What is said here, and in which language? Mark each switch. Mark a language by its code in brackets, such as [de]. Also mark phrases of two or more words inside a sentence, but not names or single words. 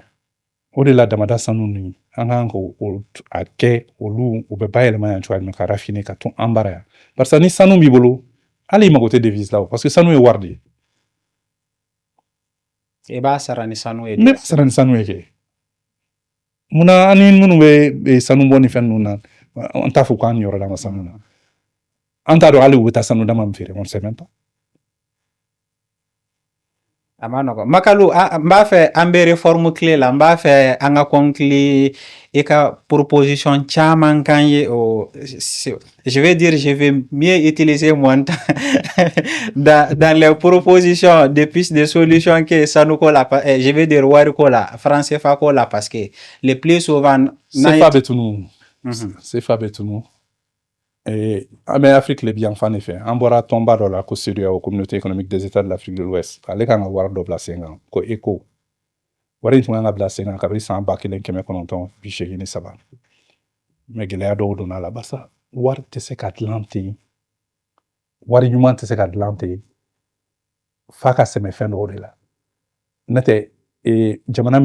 [bm] o de la damada sanu ninnu an kan k'o a kɛ olu u bɛ bayɛlɛma yan cogoya min ka raffiner ka tun an bara yan [fr] parce que [bm] ni sanu b'i bolo hali i mago tɛ devise la o [fr] parce que [bm] sanu ye wari de ye i b'a sara ni sanu ye ne b'a sara ni sanu ye kɛ munna an ni minnu bɛ sanu bɔ ni fɛn ninnu na an t'a fɔ k'an niyɔrɔ d'an ka sanu na an t'a dɔn hali u bɛ taa sanu dama min feere [fr] on sait même pas [bm] a ma nɔgɔn Makalu n b'a fɛ an bɛ [fr] réforme clé [bm] la n b'a fɛ an ka conclure i ka proposition caman kan ye [fr] je vais dire je vais mieux utiliser mon temps dans les propositions des pistes de solutions que [bm] sanu ko la [fr] je vais dire [bm] wari ko la franc CFA ko la [fr] parce que le plus souvent [bm] CFA bɛ tunu CFA bɛ tunu an bɛ Afrique le bi yan fan de fɛ an bɔra tɔnba dɔ la ko CEDEAO communauté économique des états de l'Afrique de l'Ouest ale kan ka wari dɔ bila sen kan ko ECO wari in tun kan ka bila sen kan kabini san 1983 mais gɛlɛya dɔw donna la barisa wari tɛ se ka dilan ten wari ɲuman tɛ se ka dilan ten f'a ka sɛmɛ fɛn dɔw de la n'o tɛ jamana